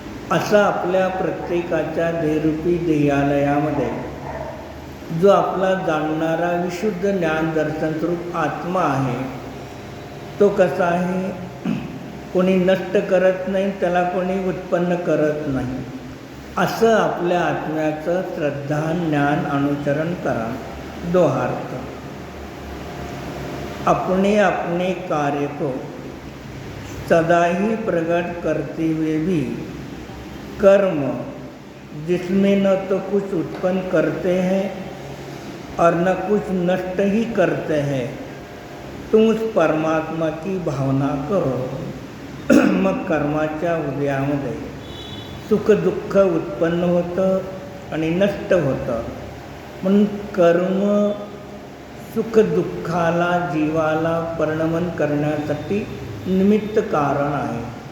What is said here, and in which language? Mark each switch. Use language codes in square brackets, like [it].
[mr] असं आपल्या प्रत्येकाच्या देहरूपी देहालयामध्ये जो आपला जाणणारा विशुद्ध ज्ञान दर्शनस्वरूप आत्मा आहे, तो कसा आहे, कोणी नष्ट करत नाही, त्याला कोणी उत्पन्न करत नाही. असं आपल्या आत्म्याचं श्रद्धा ज्ञान अनुचरण करा. दोहार्थ. [hi] अपने अपने कार्य को सदा ही प्रकट करते हुए भी कर्म जिसमें न तो कुछ उत्पन्न करते हैं और न कुछ नष्ट ही करते हैं, तुम उस परमात्मा की भावना करो. [mr] मग कर्माच्या उदयामध्ये सुख दुःख उत्पन्न होतं आणि नष्ट होतं. म्हणून कर्म सुख दुःखाला जीवाला परिणमन करण्यासाठी निमित्त कारण आहे.